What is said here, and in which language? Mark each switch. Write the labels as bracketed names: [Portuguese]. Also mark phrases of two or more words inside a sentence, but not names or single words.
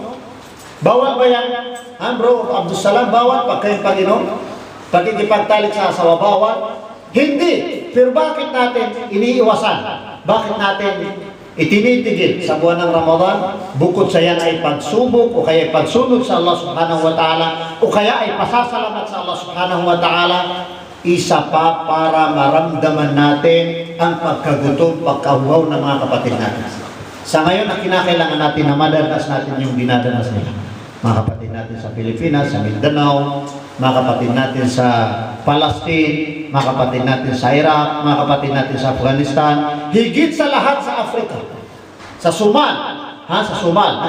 [Filipino] Bawal ba yan? Bro, Abdul Salam, bawal pagkain, pag-inom? Pagkikipagtalik sa asawa, bawal? Hindi. Pero bakit natin iniiwasan? Bakit natin itinitigil sa buwan ng Ramadan? Bukod sa yan ay pagsubok o kaya pagsunod sa Allah [Arabic] سبحانه وتعالى [Filipino] o kaya ay pasasalamat sa Allah [Arabic] سبحانه وتعالى, [Filipino] isa pa para maramdaman natin ang pagkagutom, pagkauhaw ng mga kapatid natin. Sa ngayon, ang kinakailangan natin na madanas natin yung dinadanas nila. Mga kapatid natin sa Pilipinas, sa Mindanao, mga kapatid natin sa Palestine, mga kapatid natin sa Iraq, mga kapatid natin sa Afghanistan, higit sa lahat sa Africa, sa Sumal, sa Sumal.